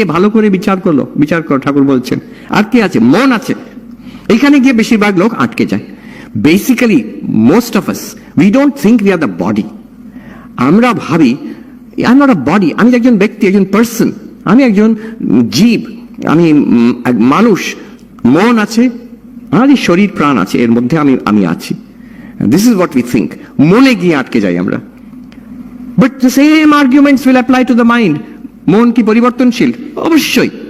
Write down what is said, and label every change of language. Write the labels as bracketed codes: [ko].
[bn] ভালো করে বিচার করলো, বিচার কর, ঠাকুর বলছেন। আর কি আছে? মন আছে। এইখানে গিয়ে বেশিরভাগ লোক আটকে যায়। [en] Basically, most of us, we don't think we are the body. [bn] আমরা ভাবি [en] I'm not a body, [bn] আমি একজন ব্যক্তি, একজন পার্সন, আমি একজন জীব, আমি মানুষ। মন আছে, আর এই শরীর প্রাণ আছে, এর মধ্যে আমি আছি। [en] This is what we think. [bn] মনে গিয়ে আটকে যাই আমরা। [en] But the same arguments will apply to the mind. [bn] মন কি পরিবর্তনশীল? অবশ্যই।